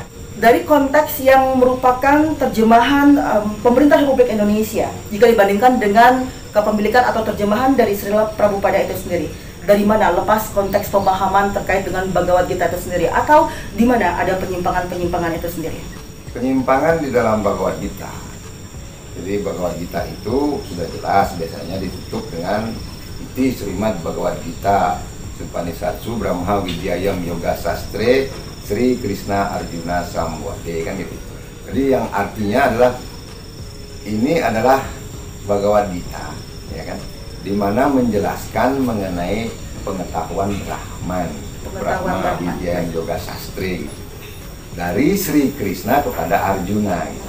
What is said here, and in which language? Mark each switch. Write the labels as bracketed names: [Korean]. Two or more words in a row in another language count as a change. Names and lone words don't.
[Indonesian] Dari konteks yang merupakan terjemahan pemerintah Republik Indonesia, jika dibandingkan dengan kepemilikan atau terjemahan dari Srila Prabhupada itu sendiri, dari mana lepas konteks pemahaman terkait dengan Bhagavad Gita itu sendiri, atau di mana ada penyimpangan-penyimpangan itu sendiri? Penyimpangan di dalam Bhagavad Gita. Jadi Bhagavad Gita itu sudah jelas biasanya ditutup dengan [Sanskrit] इति श्रीमद् भगवद्गीता सूपनिषत्सु ब्रह्म विद्यायां योग शास्त्रे श्री कृष्ण अर्जुन संवादे, [Indonesian] kan gitu. Jadi yang artinya adalah ini adalah Bhagavad Gita, ya kan, di mana menjelaskan mengenai pengetahuan Brahman, [Sanskrit] ब्रह्म विद्यायां योग शास्त्रे [Indonesian] gitu, dari Sri Krishna kepada Arjuna gitu.